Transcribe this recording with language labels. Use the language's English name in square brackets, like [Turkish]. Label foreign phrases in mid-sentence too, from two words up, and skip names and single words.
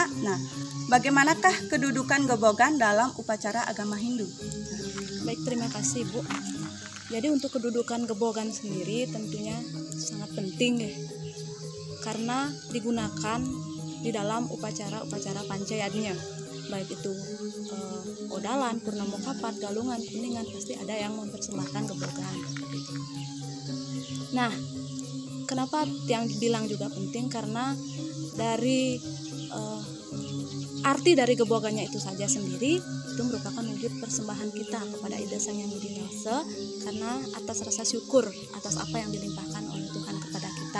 [Indonesian] Nah, bagaimanakah kedudukan gebogan dalam upacara agama Hindu? Baik, terima kasih Bu. Jadi untuk kedudukan gebogan sendiri tentunya sangat penting ya, karena digunakan di dalam upacara-upacara pancayatnya, baik itu odalan, purnama kapat, galungan, kuningan, pasti ada yang mempersembahkan gebogan. Nah, kenapa yang dibilang juga penting? Karena dari arti dari gebogannya itu saja sendiri itu merupakan wujud persembahan kita kepada Ida Sang Yang Widi Wasa, karena atas rasa syukur atas apa yang dilimpahkan oleh Tuhan kepada kita.